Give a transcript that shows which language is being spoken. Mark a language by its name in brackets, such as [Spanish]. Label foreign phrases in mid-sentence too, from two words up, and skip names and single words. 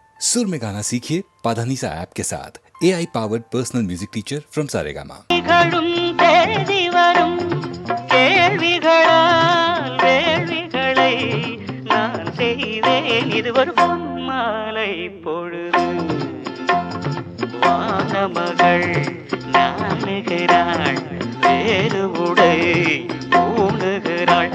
[Hindi] सुर में गाना सीखिए पाधानीसा ऐप के साथ [English] AI powered personal music teacher from [Hindi] सारेगामा। [Tamil] கேள்விகளால் வேள்விகளை நான் செய்தேன். இது ஒரு பொன்மாலை பொழுது. வானமகள் நாணுகிறாள், வேறு உடை ஊணுகிறாள்.